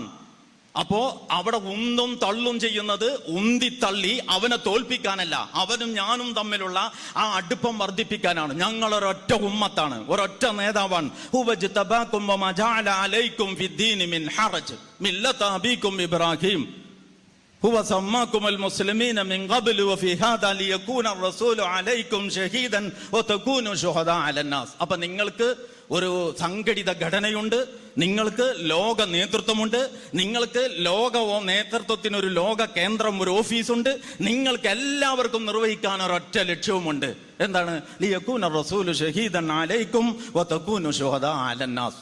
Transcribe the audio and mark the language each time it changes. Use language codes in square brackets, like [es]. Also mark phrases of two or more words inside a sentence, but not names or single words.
[ml] അപ്പോ അവിടെ ഉന്തും തള്ളും ചെയ്യുന്നത് ഉന്തിത്തള്ളി അവനെ തോൽപ്പിക്കാനല്ല, അവനും ഞാനും തമ്മിലുള്ള ആ അടുപ്പം വർദ്ധിപ്പിക്കാനാണ്. ഞങ്ങൾ ഒരൊറ്റ ഉമ്മത്താണ്, ഒരൊറ്റ നേതാവാണ്. [ar] ഇബ്രാഹിം هو سماكم المسلمين من قبل وفي هذا ليكون الرسول عليكم شهيدا وتكونوا شهداء على الناس. [ml] അപ്പൊ നിങ്ങൾക്ക് ഒരു സംഘടിത ഘടനയുണ്ട്, നിങ്ങൾക്ക് ലോക നേതൃത്വമുണ്ട്, നിങ്ങൾക്ക് ലോക നേതൃത്വത്തിന് ഒരു ലോക കേന്ദ്രം, ഒരു ഓഫീസുണ്ട്. നിങ്ങൾക്ക് എല്ലാവർക്കും നിർവഹിക്കാൻ ഒരൊറ്റ ലക്ഷ്യവുമുണ്ട്. എന്താണ്? [ar] ليكون الرسول شهيدا عليكم وتكونوا شهداء على الناس.